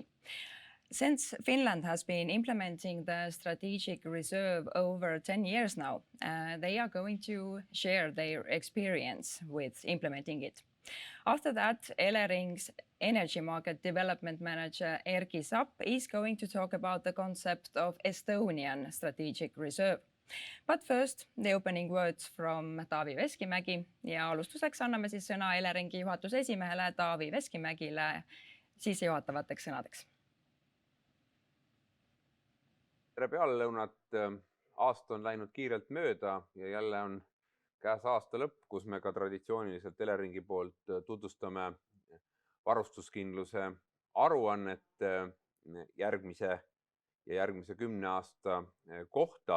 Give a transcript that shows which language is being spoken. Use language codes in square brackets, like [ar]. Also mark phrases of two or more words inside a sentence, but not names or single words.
[en] Since Finland has been implementing the strategic reserve over 10 years now, they are going to share their experience with implementing it. After that, Elering's Energy Market Development Manager Erki Sapp is going to talk about the concept of Estonian strategic reserve. But first, the opening words from Taavi Veskimägi [et] ja alustuseks anname siis sõna Eleringi juhatuse esimehele Taavi Veskimägile sissejuhatavateks sõnadeks. Tere pealelõunat, aasta on läinud kiirelt mööda ja jälle on käes aasta lõpp, kus me ka traditsiooniliselt Eleringi poolt tutvustame varustuskindluse aruannet järgmise 10 aasta kohta.